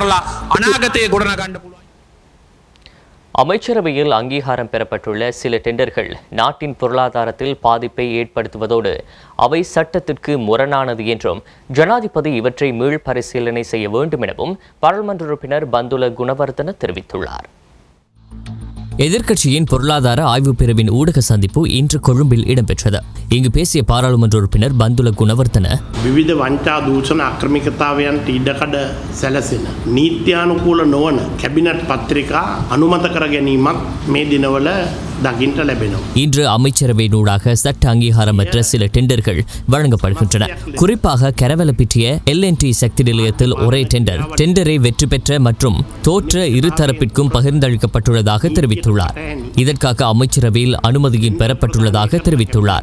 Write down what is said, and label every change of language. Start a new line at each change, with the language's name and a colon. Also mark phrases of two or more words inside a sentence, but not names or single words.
Tamil: அமைச்சரவையில் அங்கீகாரம் பெறப்பட்டுள்ள சில டெண்டர்கள் நாட்டின் பொருளாதாரத்தில் பாதிப்பை ஏற்படுத்துவதோடு அவை சட்டத்திற்கு முரணானது என்றும் ஜனாதிபதி இவற்றை மீள்பரிசீலனை செய்ய வேண்டும் எனவும் பாராளுமன்ற உறுப்பினர் பந்துல குணவர்தன தெரிவித்துள்ளார். எதிர்க்கட்சியின் பொருளாதார ஆய்வு பிரிவின் ஊடக சந்திப்பு இன்று கொழும்பில் இடம்பெற்றது. இங்கு பேசிய பாராளுமன்ற உறுப்பினர் பந்துல குணவர்தன,
Sinhala: විවිධ වංචා දූෂණ අක්‍රමිකතාවයන්ට ඉඩකඩ සැලසෙන නීත්‍යානුකූල නොවන කැබිනට් පත්‍රිකා අනුමත කර ගැනීමක් මේ දිනවල දකින්නට ලැබෙනවා.
Tamil: இன்று அமைச்சரவையினூடாக சட்ட அங்கீகாரமற்ற சில டெண்டர்கள் வழங்கப்படுகின்றன. குறிப்பாக கரவலப்பிட்டிய LNT சக்தி நிலையத்தில் ஒரே டெண்டரை வெற்றி பெற்ற மற்றும் தோற்ற இருதரப்பிற்கும் பகிர்ந்தளிக்கப்பட்டுள்ளதாக தெரிவித்துள்ளார். இதற்காக அமைச்சரவையில் அனுமதியும் பெறப்பட்டுள்ளதாக தெரிவித்துள்ளார்.